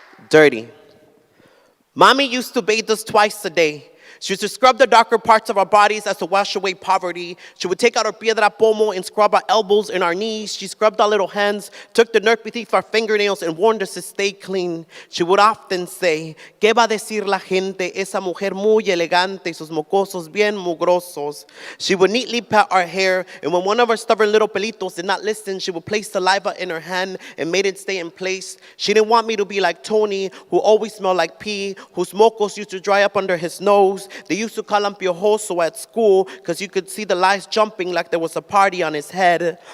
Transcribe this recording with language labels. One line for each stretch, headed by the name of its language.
English: Dirty. Mommy used to bathe us twice a day. She used to scrub the darker parts of our bodies as to wash away poverty. She would take out her
Spanish: piedra pomo
English: and scrub our elbows and our knees. She scrubbed our little hands, took the dirt beneath our fingernails, and warned us to stay clean. She would often say,
Spanish: ¿Qué va a decir la gente? Esa mujer muy elegante, sus mocosos bien mugrosos.
English: She would neatly pat our hair, and when one of our stubborn little pelitos did not listen, she would place saliva in her hand and made it stay in place. She didn't want me to be like Tony, who always smelled like pee, whose mocos used to dry up under his nose. They used to call him piojoso at school because you could see the lice jumping like there was a party on his head.